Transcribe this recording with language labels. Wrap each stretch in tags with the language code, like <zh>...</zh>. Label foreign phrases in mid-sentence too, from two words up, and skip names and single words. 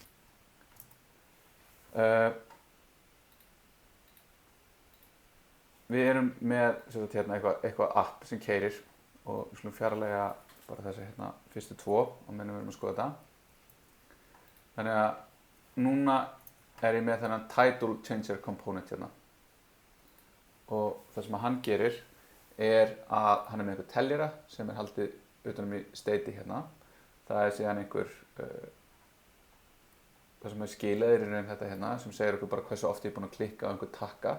<is>Við erum með eitthvað app sem keyrir og við skulum fjarlægja bara þessi fyrstu tvo og meðan við erum að skoða þetta. Þannig að núna er ég með þennan</is> <en>title changer component</en> <is>og það sem hann gerir er að hann er með einhver teljara sem er haldið utanum í state Það er síðan það sem er skilaðir í raun þetta sem segir okkur bara hversu oft ég er búinn að klikka á einhver takka.</is>